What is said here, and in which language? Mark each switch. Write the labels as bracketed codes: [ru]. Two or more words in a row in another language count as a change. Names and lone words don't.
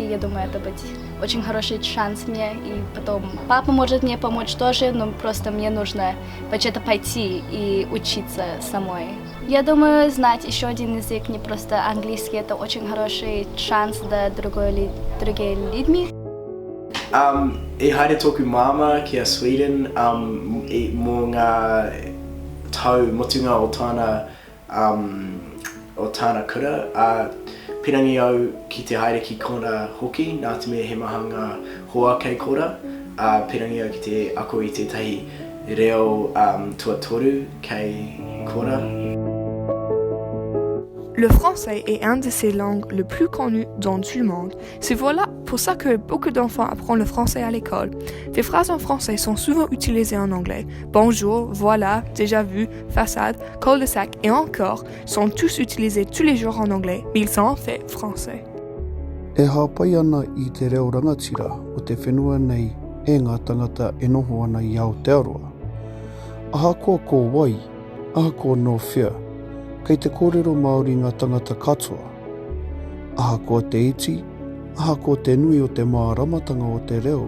[ru] Я думаю, это будет очень хороший шанс мне. И потом папа может мне помочь тоже, но просто мне нужно вообще-то пойти и учиться самой. Я думаю, знать еще один язык, не просто английский, это очень хороший шанс для другими людьми. [mi] E haere tōku māma kia Sweden, e mō ngā tau motunga o tāna kura. Pirangi au ki te haere ki kona hoki, nā te mea he maha ngā hoa kei kora. Pirangi au ki te ako i tētahi reo tuatoru kei kora. [fr] Le français est une de ces langues les plus connues dans tout le monde. C'est voilà pour ça que beaucoup d'enfants apprennent le français à l'école. Des phrases en français sont souvent utilisées en anglais. Bonjour, voilà, déjà vu, façade, cul-de-sac et encore sont tous utilisés tous les jours en anglais, mais ils sont en fait français. [mi] E hāpai ana I te reo rangatira o te whenua nei e ngā tangata e noho ana I Aotearoa. Aha koa ko wai, aha ko no whia. Kei te kōrero Māori ngā tangata katoa. Aha ko te iti, aha ko te nui o te māramatanga o te reo.